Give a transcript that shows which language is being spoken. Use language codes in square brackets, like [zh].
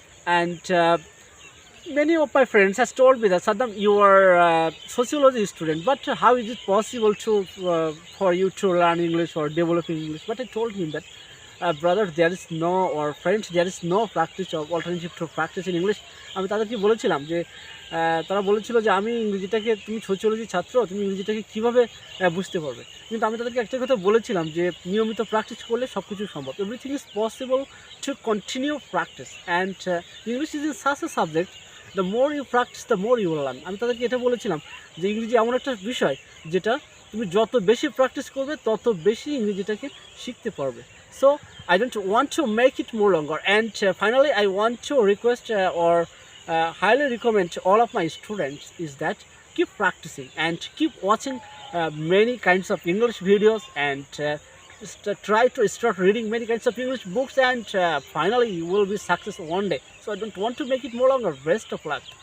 [en] And many of my friends has told me that Saddam, you are a sociology student, but how is it possible to for you to learn English or develop English? But I told him that brother, there is no, or friends, there is no practice of alternative to practice in English. [bn] আমি তাদেরকে বলেছিলাম যে তারা বলেছিল যে আমি ইংরেজিটাকে, তুমি সোশিওলজির ছাত্র, তুমি ইংরেজিটাকে কীভাবে বুঝতে পারবে। কিন্তু আমি তাদেরকে একটা কথা বলেছিলাম যে নিয়মিত প্র্যাকটিস করলে সব কিছু সম্ভব। [en] Everything is possible to continue practice, and English is in such a subject, the more you practice the more you will learn. [bn] আমি তাদেরকে এটা বলেছিলাম যে ইংরেজি এমন একটা বিষয় যেটা তুমি যত বেশি প্র্যাকটিস করবে তত বেশি ইংরেজিটাকে শিখতে পারবে। [en] So I don't want to make it more longer, and finally I want to request or highly recommend to all of my students is that keep practicing and keep watching many kinds of English videos, and try to start reading many kinds of English books, and finally you will be successful one day. So I don't want to make it more longer. Best of luck.